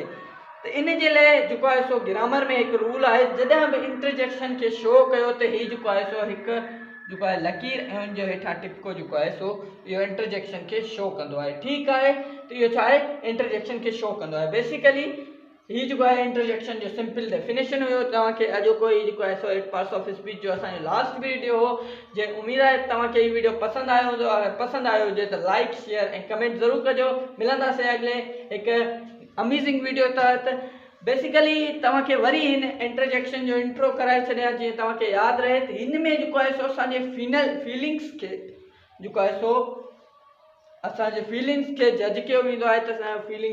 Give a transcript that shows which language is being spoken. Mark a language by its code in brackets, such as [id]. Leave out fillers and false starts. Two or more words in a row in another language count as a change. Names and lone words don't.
[sd] त इन जे लाइ जेको आहे सो ग्रामर में हिकु रूल आहे, जॾहिं बि इंटरजेक्शन खे शो कयो त ही जेको आहे सो हिकु जेको आहे लकीर ऐं हुनजे हेठां टिपको जेको आहे सो इहो इंटरजेक्शन खे शो कंदो आहे। ठीकु आहे, त इहो छा आहे, इंटरजेक्शन खे शो कंदो आहे। बेसिकली ही जेको आहे इंटरजेक्शन जो [en] simple definition [sd] हुयो तव्हांखे अॼोको ही जेको आहे सो [en] eight parts of speech [sd] जो असांजो [en] last video [sd] हो। जे उम्मीद आहे तव्हांखे ही वीडियो पसंदि आयो हूंदो। अगरि पसंदि आयो हुजे त [en] like share [sd] ऐं कमेंट ज़रूरु कजो। मिलंदासीं अॻिले हिकु [en] amazing video [sd] तहत। बेसिकली तव्हांखे वरी हिन इंटरजेक्शन जो इंट्रो कराए छॾियां जीअं तव्हांखे यादि रहे त हिन में जेको आहे सो असांजे फीलिंग्स खे जेको आहे सो असांजे फीलिंग्स खे जज कयो वेंदो आहे त असांजो फीलिंग